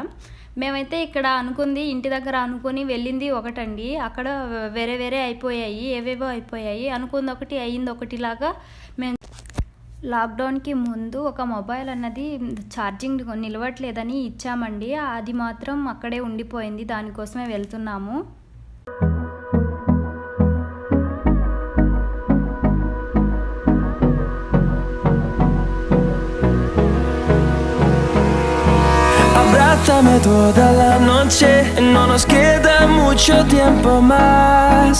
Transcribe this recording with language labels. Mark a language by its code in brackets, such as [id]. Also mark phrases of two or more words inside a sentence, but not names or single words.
[te] మేమైతే ఇక్కడ అనుకుంది, ఇంటి దగ్గర అనుకుని వెళ్ళింది ఒకటండి. అక్కడ వేరే అయిపోయాయి, ఏవేవో అయిపోయాయి. అనుకుంది ఒకటి అయ్యింది ఒకటిలాగా. మేము లాక్డౌన్కి ముందు ఒక మొబైల్ అన్నది ఛార్జింగ్ నిలవట్లేదని ఇచ్చామండి. అది మాత్రం అక్కడే ఉండిపోయింది. దానికోసమే వెళ్తున్నాము. [es] Abrázame toda la noche, no nos queda mucho tiempo más.